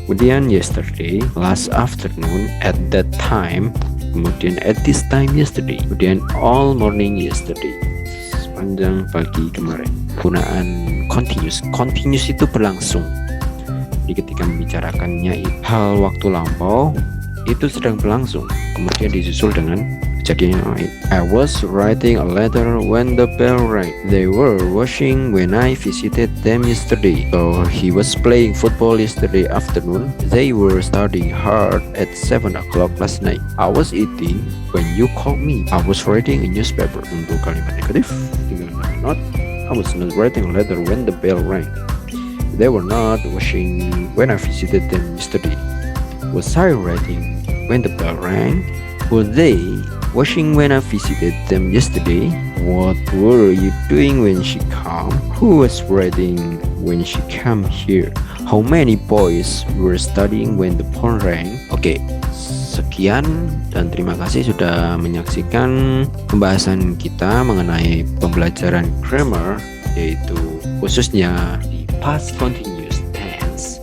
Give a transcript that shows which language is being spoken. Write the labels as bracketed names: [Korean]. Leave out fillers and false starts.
[English] Kemudian yesterday, last afternoon, at that time, kemudian at this time yesterday, kemudian all morning yesterday, [Indonesian] sepanjang pagi kemarin. Penggunaan continuous itu berlangsung. Jadi ketika membicarakannya hal waktu lampau itu sedang berlangsung, kemudian disusul dengan kejadian yang lain. [English] I was writing a letter when the bell rang. They were washing when I visited them yesterday. So he was playing football yesterday afternoon. They were studying hard at 7 o'clock last night. I was eating when you called me. I was writing a newspaper. [Indonesian] Untuk kalimat negatif, tinggal [English] not. I was not writing a letter when the bell rang. They were not washing when I visited them yesterday. Was I writing when the bell rang? Were they washing when I visited them yesterday? What were you doing when she came? Who was writing when she came here? How many boys were studying when the phone rang? [Indonesian] Oke, sekian dan terima kasih sudah menyaksikan pembahasan kita mengenai pembelajaran grammar, yaitu khususnya di past continuous tense.